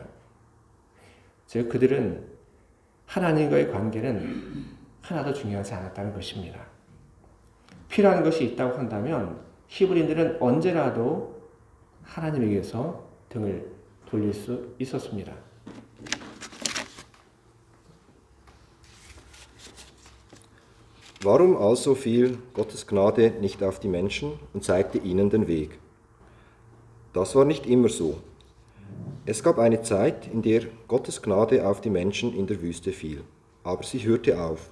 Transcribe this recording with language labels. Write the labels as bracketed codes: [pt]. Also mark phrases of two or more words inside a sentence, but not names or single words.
[ko] 즉 그들은 하나님과의 관계는 하나도 중요하지 않았다는 것입니다. 필요한 것이 있다고 한다면 히브리인들은 언제라도 하나님에게서 등을 돌릴 수 있었습니다. [de] Warum also fiel Gottes Gnade nicht auf die Menschen und zeigte ihnen den Weg? Das war nicht immer so. Es gab eine Zeit, in der Gottes Gnade auf die Menschen in der Wüste fiel, aber sie hörte auf.